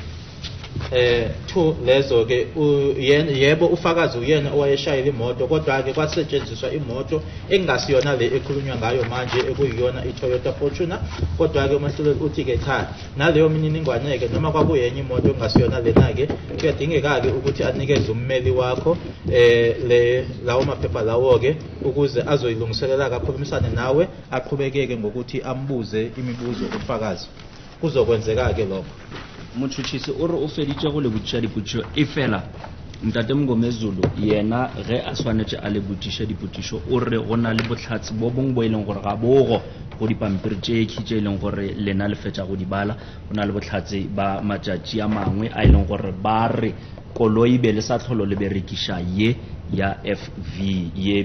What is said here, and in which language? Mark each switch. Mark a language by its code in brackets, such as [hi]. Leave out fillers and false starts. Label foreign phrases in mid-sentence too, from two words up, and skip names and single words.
[zu] lezo ke yebo ufakazi uyena owayeshayela imoto, kodwa ke kwasetshenziswa imoto engasiyona le ekhulunywa ngayo manje ekuyiyona iToyota Fortuner, kodwa ke umahluleli uthi ke cha naleyo mininingwane ke noma kwakuyenye imoto engasiyona lena ke kuyadingeka ke ukuthi anikeze ummeli wakho lawo maphepha lawo ke ukuze azoyilungiselela kakhulumisane nawe aqhubekeke ngokuthi ambuze imibuzo ufakazi. Kuzokwenzeka ke lokho. [nso] Motšhotšhisi o re o feditše go le botša dipotšišo e fela Ntate Mngomezulu yena ge a swanetse a le botiše diputišo o re go na le bohlatsi bo bongwe bo e leng gore ga bogo go dipampiri tše tše e leng gore lena le fetša go di bala go na le bohlatsi ba matšatši a mangwe a e leng gore ba re koloi be le sa tlholo le berekiša ye ya FV ye